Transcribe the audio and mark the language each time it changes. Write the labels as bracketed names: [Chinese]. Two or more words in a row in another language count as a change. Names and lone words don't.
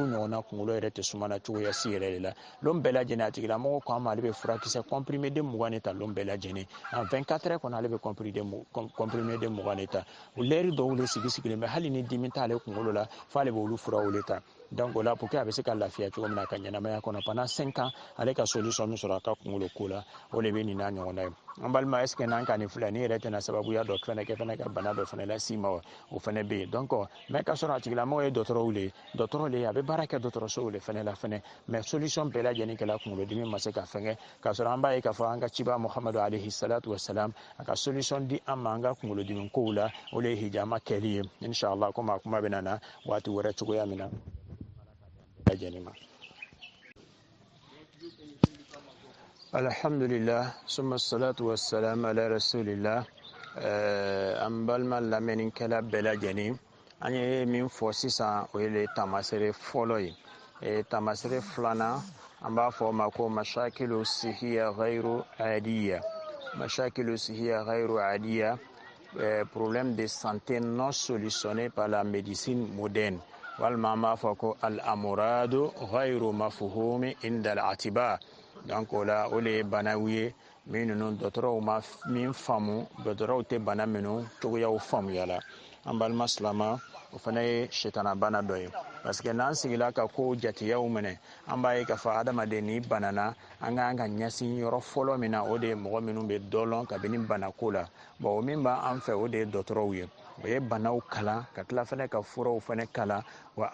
[Bambara] ɲɔgɔnna kunkolo yɛrɛ tɛ sumana cogoya si yɛrɛ de la lon bɛɛ lajɛlen a tigilamɔgɔ ko an ma ale bɛ furakisɛ [French] comprimé de 20 de [Bambara] ta lon bɛɛ lajɛlen [French] en 24 heures [Bambara] kɔnɔ ale bɛ [French] comprimé de 20 de [Bambara] ta o lɛri dɔw le sigilen bɛ hali ni dimi t'ale kunkolo la f'ale b'olu furaw le ta donc o la [French] pour que [Bambara] a bɛ se ka lafiya cogo min na a ka ɲɛnamaya kɔnɔ [French] pendant 5 ans [Bambara] ale ka solution min sɔrɔ a ka kunkolo ko la o de bɛ nin n'a ɲɔgɔnna ye an balima [French] est ce que [Bambara] n'an ka nin filɛ ni yɛrɛ tɛna sababuya dɔ fɛnɛ kɛ fɛnɛ ka bana dɔ fɛnɛ las'i ma o fɛnɛ bɛ yen donc mais ka sɔrɔ a tigilamɔgɔ ye dɔgɔtɔrɔw le ye dɔgɔtɔrɔ le a bɛ baara kɛ dɔgɔtɔrɔsow le fɛnɛ la fɛnɛ mais solution bɛɛ lajɛlen kɛla kunkolodimi ma se ka fɛngɛ k'a sɔrɔ an b'a ye k'a fɔ an ka ciba muhamadu [Arabic] عليه الصلاة والسلام [Bambara] a ka solution di an ma an ka kunkolodimi kow la o le ye hijama kɛli ye inshallah komi a kuma bɛ na waati wɛrɛ cogoya min na [Arabic] الحمد لله ثم الصلاة والسلام على رسول الله [Bambara] an balima lamɛnnikɛla bɛɛ lajɛlen an ye min fɔ sisan o ye tamasere fɔlɔ ye tamasere filanan an b'a fɔ o ma ko [Arabic] مشاكل صحية غير عادية مشاكل صحية غير عادية [French] problème de santé non solutionné par la médecine moderne [Bambara] walima an b'a fɔ ko [Arabic] الأمراض غير مفهومة عند الأطباء [Bambara] donc o la o le ye banaw ye min ninnu dɔgɔtɔrɔw ma min faamu dɔgɔtɔrɔw tɛ bana minnu cogoyaw faamuya la an balima silama o fana ye sitana bana dɔ ye parce que n'an sigila ka ko jatiyaw minɛ an b'a ye k'a fɔ adamaden ni banana an k'an ka ɲɛsin yɔrɔ fɔlɔ min na o de ye mɔgɔ minnu bɛ dɔ lɔn kabini banako la bon o min b'an fɛ o de ye dɔgɔtɔrɔw ye o ye banaw kalan ka tila fɛnɛ ka furaw fɛnɛ kalan wa